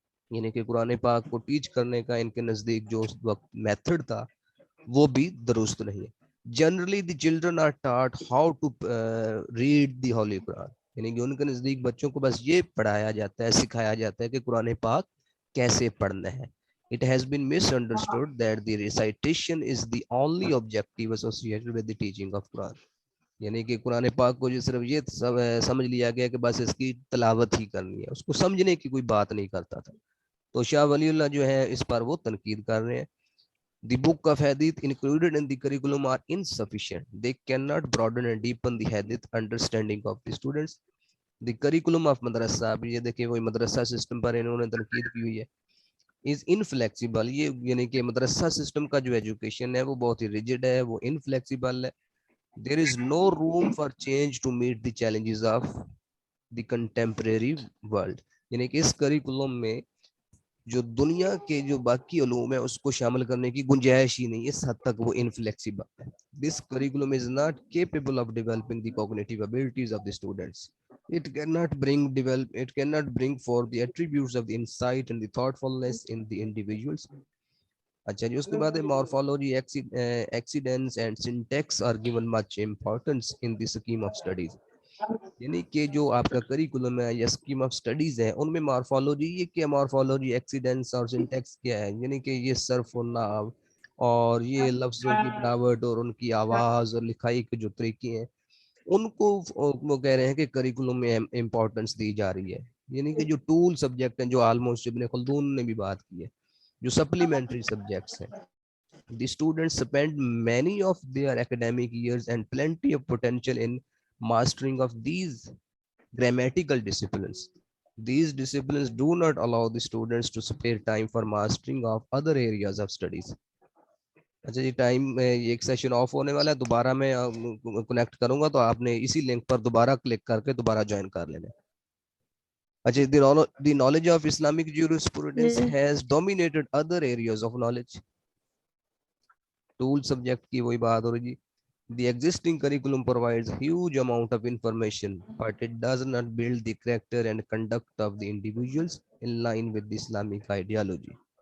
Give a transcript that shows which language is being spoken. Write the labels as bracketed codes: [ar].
[ur] یعنی کہ قرآن پاک کو ٹیچ کرنے کا ان کے نزدیک جو اس وقت میتھڈ تھا وہ بھی درست نہیں ہے. [en] Generally the children are taught how to read the holy قرآن. [ur] یعنی کہ ان کے نزدیک بچوں کو بس یہ پڑھایا جاتا ہے, سکھایا جاتا ہے کہ قرآن پاک کیسے پڑھنا ہے. [en] It has been misunderstood that the recitation is the only objective associated with the teaching of Quran. [ur] یعنی کہ قرآن پاک کو جو صرف یہ سمجھ لیا گیا کہ بس اس کی تلاوت ہی کرنی ہے, اس کو سمجھنے کی کوئی بات نہیں کرتا تھا. تو شاہ ولی اللہ جو ہے اس پر وہ تنقید کر رہے ہیں. [en] The book of hadith included in the curriculum are insufficient. They cannot broaden and deepen the hadith understanding of the students. The curriculum of madrasa, [ur] اب یہ دیکھیں وہی مدرسہ سسٹم پر انہوں نے تنقید کی ہوئی ہے, [en] is inflexible. [ur] یہ یعنی کہ مدرسہ سسٹم کا جو ایجوکیشن ہے وہ بہت ہی ریجڈ ہے, وہ انفلیکسیبل ہے. [en] There is no room for change to meet the challenges of the contemporary world. [ur] یعنی کہ اس کریکولم میں جو دنیا کے جو باقی علوم ہیں اس کو شامل کرنے کی گنجائش ہی نہیں, اس حد تک وہ انفلیکسیبل ہے. [en] This curriculum is not capable of developing the cognitive abilities of the students. It cannot bring forth the attributes of the insight and the thoughtfulness in the individuals. اچھا جی, اس کے بعد morphology, accidents and syntax are given much importance in the scheme of studies. [ur] یعنی کہ جو آپ کا curriculum ہے یا اسکیم آف اسٹڈیز ہے ان میں مورفالوجی, یہ کیا مورفالوجی, ایکسیڈنٹس اور سنٹیکس کیا ہے, یعنی کہ یہ صرف و نحو اور یہ لفظوں کی بناوٹ اور ان کی آواز اور لکھائی کے جو طریقے ہیں ان کو وہ کہہ رہے ہیں کہ کریکولم میں امپورٹنس دی جا رہی ہے. یعنی کہ جو ٹول سبجیکٹ ہیں جو آلموسٹ ابن خلدون نے بھی بات کی ہے, جو سپلیمنٹری سبجیکٹس ہیں. [en] The students spend many of their academic years and plenty of potential in mastering of these grammatical disciplines. These disciplines do not allow the students to spare time for mastering of other areas of studies. [ur] اچھا جی, time ایک session of ہونے والا ہے, دوبارہ میں connect کروں گا تو آپ نے اسی لنک پر دوبارہ کلک کر کے دوبارہ جوائن کر لینا. [en] اچھا, the knowledge of Islamic jurisprudence has dominated other areas of knowledge. [ur] Tool subject کی وہی بات ہو رہی جی. [en] The existing curriculum provides huge amount of information, but it does not build the character and conduct of the individuals in line with the Islamic ideology.